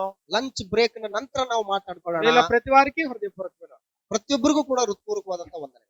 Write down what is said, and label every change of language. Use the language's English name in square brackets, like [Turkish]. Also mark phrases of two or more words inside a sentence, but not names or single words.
[English] lunch break [Kannada] ನಂತರ ನಾವು ಮಾತಾಡ್ಕೊಳ್ಳೋಣ. [Telugu] వీళ్ళ ప్రతి వారికి హృదయపూర్వకమైన [Kannada] ಪ್ರತಿಯೊಬ್ಬರಿಗೂ ಕೂಡ ಹೃತ್ಪೂರ್ವಕವಾದಂತ ವಂದನೆ.